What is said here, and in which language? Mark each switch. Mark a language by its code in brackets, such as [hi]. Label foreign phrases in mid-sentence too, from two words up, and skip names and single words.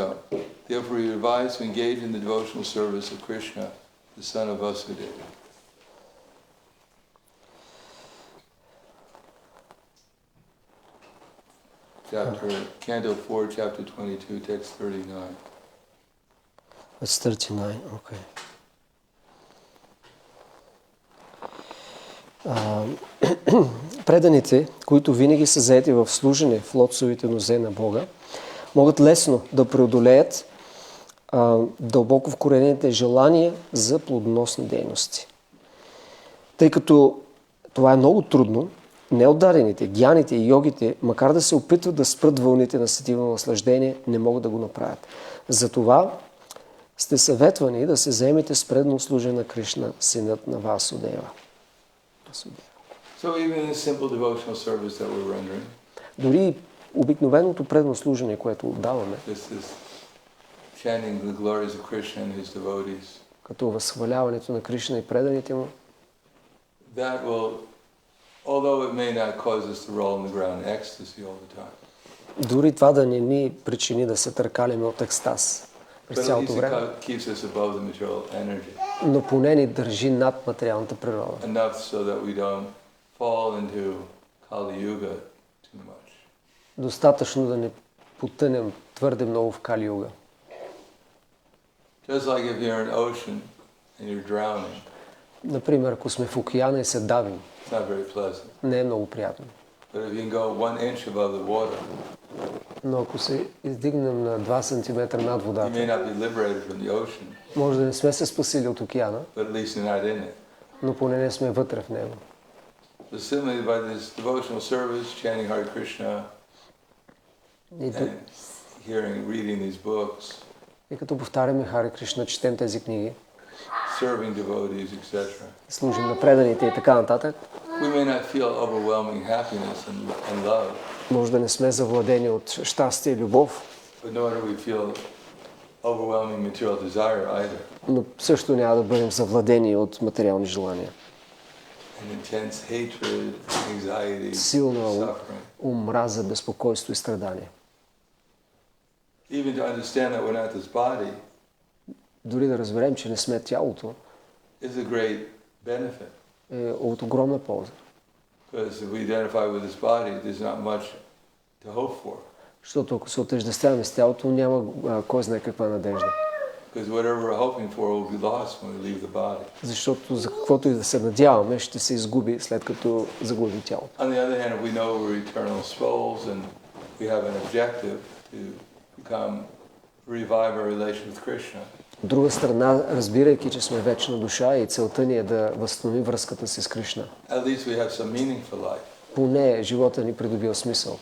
[en] Therefore, we advise to engage in the devotional service of Krishna, the son of Vasudeva. Canto 4, chapter 22, text 39. it's 39, okay. [bg] Преданите, които винаги са заети в служене в лотосовите нозе на Бога, могат лесно да преодолеят дълбоко вкоренените желания за плодоносни дейности. Тъй като това е много трудно, неотдарените, гяните и йогите, макар да се опитват да спрат вълните на сетивно наслаждение, не могат да го направят. Затова сте съветвани да се заемете с предно служение на Кришна, синът на Васудева. [en] So even the simple devotional service that we're rendering, [bg] дори обикновеното предно служение, което отдаваме, [en] this is chanting the glories of Krishna and his devotees, [bg] като възхваляването на Кришна и преданите му, [en] that will, although it may not cause us to roll on the ground in ecstasy all the time, [bg] дори това да не ни причини да се търкаляме от екстаз през [en] but at [bg] цялото [en] least [bg] време, [en] it keeps us above the material energy, [bg] но поне ни държи над материалната природа. [en] enough so that we don't fall into Kali Yuga too much. [bg] Достатъчно да не потънем твърде много в Кали Юга. [en] Just like if you're in an ocean and you're drowning, [bg] Например, ако сме в океана и се давим, [en] it's not very pleasant. [bg] не е много приятно. [en] But if you can go 1 inch above the water, [bg] Но ако се издигнем на 2 см над [en] you may [bg] водата, [en] not be liberated from the ocean, [bg] може да не сме се спасили от океана, [en] but at least you're not in it. [bg] но поне не сме вътре в него. [en] So similarly, by this devotional service, chanting Hare Krishna, [bg] И, [en] and reading these books, [bg] и като повтаряме Харе Кришна, четем тези книги, [en] serving devotees, etc., [bg] служим на преданите и така нататък, [en] we may not feel overwhelming happiness and love, [bg] може да не сме завладени от щастие и любов, [en] but nor do we feel overwhelming material desire either. [bg] но също няма да бъдем завладени от материални желания. [en] And intense hatred, anxiety, [bg] Силна [en] suffering. [bg] омраза, безпокойство и страдание. [en] Even to understand that we're not this body [bg] Дори да разберем, че не сме тялото, [en] is a great benefit. [bg] е от огромна полза. [en] Because if we identify with this body, there's not much to hope for. [bg] Защото ако се отъждествяваме с тялото, няма кой знае каква надежда. [en] Because whatever we're hoping for will be lost when we leave the body. [bg] Защото за каквото и да се надяваме, ще се изгуби след като загубим тялото. [en] On the other hand, if we know we're eternal souls and we have an objective to revive our relation with Krishna, [bg] От друга страна, разбирайки, че сме вечна душа и целта ни е да възстановим връзката си с Кришна, [en] at least we have some meaning for life. [bg] поне живота ни придобива смисъл.